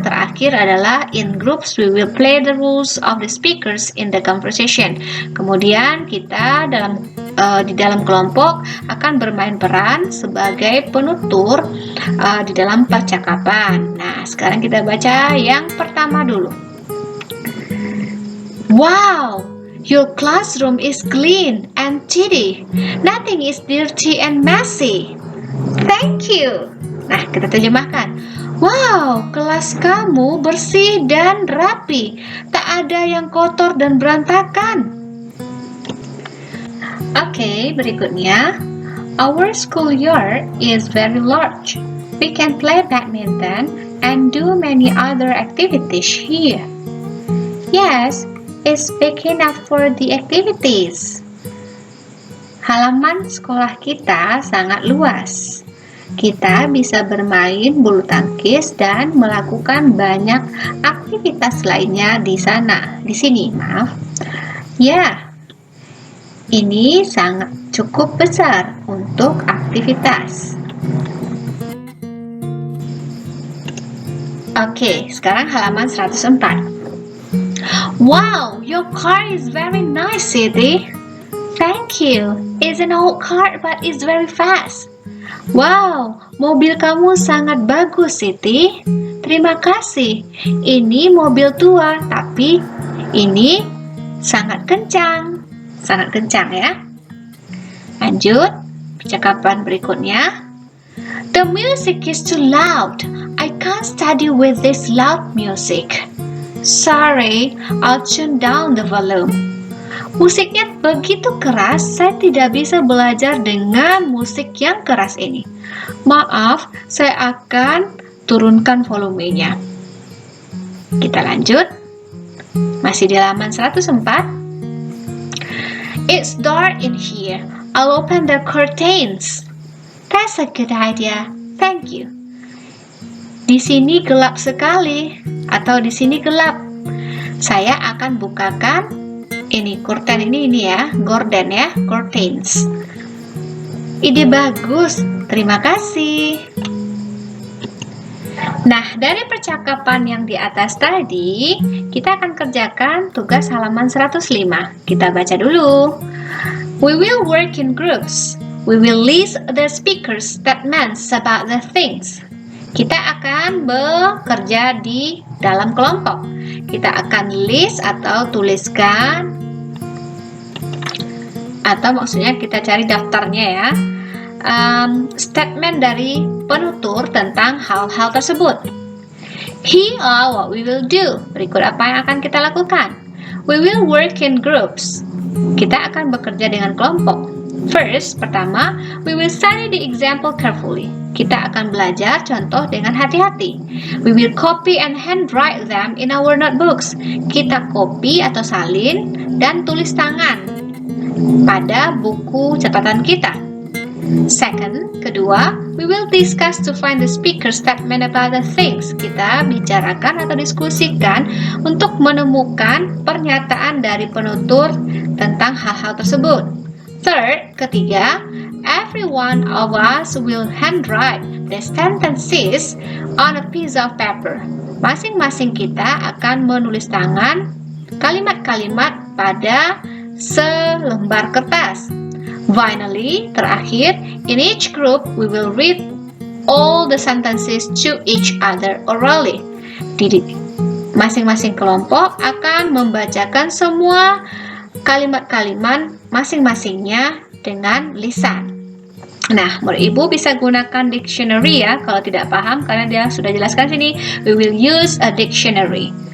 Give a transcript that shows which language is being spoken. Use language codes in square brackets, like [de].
[id] Terakhir adalah [en] in groups we will play the rules of the speakers in the conversation. [id] Kemudian kita di dalam kelompok akan bermain peran sebagai penutur di dalam percakapan. Nah, sekarang kita baca yang pertama dulu. [en] Wow, your classroom is clean and tidy. Nothing is dirty and messy. Thank you. [id] Nah, kita terjemahkan. Wow, kelas kamu bersih dan rapi. Tak ada yang kotor dan berantakan. Oke, berikutnya. [en] Our schoolyard is very large. We can play badminton and do many other activities here. Yes, it's big enough for the activities. [id] Halaman sekolah kita sangat luas. Kita bisa bermain bulu tangkis dan melakukan banyak aktivitas lainnya di sana. Di sini, maaf. Ya, ini sangat cukup besar untuk aktivitas. Oke, sekarang halaman 104. [en] Wow, your car is very nice, Siti. Thank you. It's an old car, but it's very fast. [id] Wow, mobil kamu sangat bagus, Siti. Terima kasih. Ini mobil tua, tapi ini sangat kencang. Sangat kencang ya. Lanjut, percakapan berikutnya. [en] The music is too loud. I can't study with this loud music. Sorry, I'll tune down the volume. [id] Musiknya begitu keras, saya tidak bisa belajar dengan musik yang keras ini. Maaf, saya akan turunkan volumenya. Kita lanjut. Masih di halaman 104. [en] It's dark in here. I'll open the curtains. That's a good idea. Thank you. [id] Di sini gelap sekali, atau di sini gelap. Saya akan bukakan ini curtain ini ya, gorden ya, curtains. Ide bagus, terima kasih. Nah, dari percakapan yang di atas tadi, kita akan kerjakan tugas halaman 105. Kita baca dulu. [en] We will work in groups. We will list the speaker's statements about the things. [id] Kita akan bekerja di dalam kelompok. Kita akan list atau tuliskan, atau maksudnya kita cari daftarnya ya, statement dari penutur tentang hal-hal tersebut. [en] Here are what we will do. [id] Berikut apa yang akan kita lakukan. [en] We will work in groups. [id] Kita akan bekerja dengan kelompok. [en] First, pertama, we will study the example carefully. [id] Kita akan belajar contoh dengan hati-hati. [en] We will copy and handwrite them in our notebooks. [id] Kita copy atau salin dan tulis tangan pada buku catatan kita. [en] Second, kedua, we will discuss to find the speaker's statement about the things. [id] Kita bicarakan atau diskusikan untuk menemukan pernyataan dari penutur tentang hal-hal tersebut. [en] Third, ketiga, every one of us will handwrite the sentences on a piece of paper. [id] Masing-masing kita akan menulis tangan kalimat-kalimat pada selembar kertas. [en] Finally, terakhir, in each group we will read all the sentences to each other orally. [id] Masing-masing kelompok akan membacakan semua kalimat-kalimat masing-masingnya dengan lisan. Nah, murid ibu bisa gunakan dictionary ya kalau tidak paham, karena dia sudah jelaskan sini. [en] We will use a dictionary.